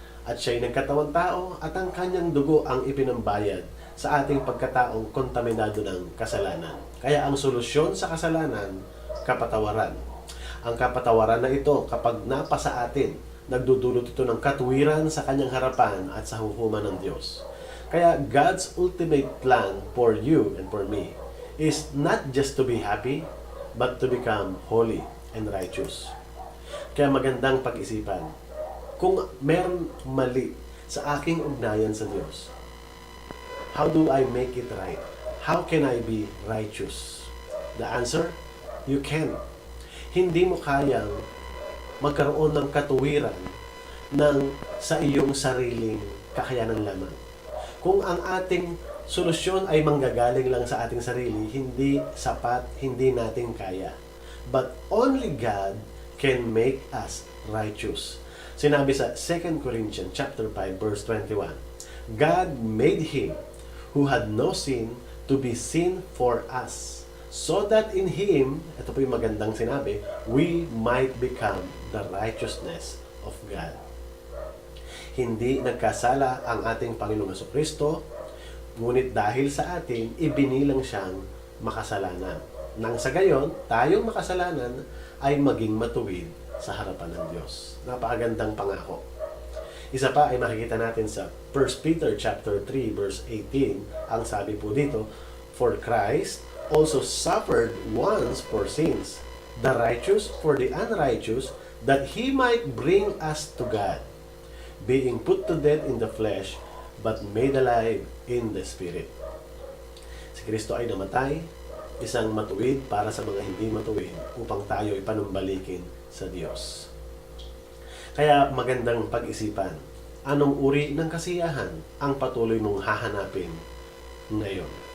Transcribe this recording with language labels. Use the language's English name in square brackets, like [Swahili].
[Filipino] At siya'y nagkatawang tao at ang kanyang dugo ang ipinambayad sa ating pagkataong kontaminado ng kasalanan. Kaya ang solusyon sa kasalanan, kapatawaran. Ang kapatawaran na ito, kapag napasa atin, nagdudulot ito ng katuwiran sa kanyang harapan at sa hukuman ng Diyos. Kaya [English] God's ultimate plan for you and for me is not just to be happy, but to become holy and righteous. [Filipino] Kaya magandang pag-isipan, kung meron mali sa aking ugnayan sa Diyos, [English] how do I make it right? How can I be righteous? The answer, you can. [Filipino] Hindi mo kayang magkaroon ng katuwiran sa iyong sariling kakayanan lamang. Kung ang ating solusyon ay manggagaling lang sa ating sarili, hindi sapat, hindi natin kaya. [English] But only God can make us righteous. [Filipino] Sinabi sa [English] 2 Corinthians chapter 5 verse 21, God made him who had no sin to be sin for us, so that in him, [Filipino] ito po yung magandang sinabi, [English] we might become the righteousness of God. [Filipino] Hindi nagkasala ang ating Panginoong Jesucristo, ngunit dahil sa atin, ibinilang siyang makasalanan. Nang sa gayon, tayong makasalanan ay maging matuwid sa harapan ng Diyos. Napakagandang pangako. Isa pa ay makikita natin sa 1 Peter chapter 3 verse 18. Ang sabi po dito, [English] for Christ also suffered once for sins, the righteous for the unrighteous, that he might bring us to God, being put to death in the flesh, but made alive in the Spirit. [Filipino] Si Kristo ay namatay, isang matuwid para sa mga hindi matuwid, upang tayo ipanumbalikin sa Diyos. Kaya magandang pag-isipan, anong uri ng kasiyahan ang patuloy mong hahanapin ngayon?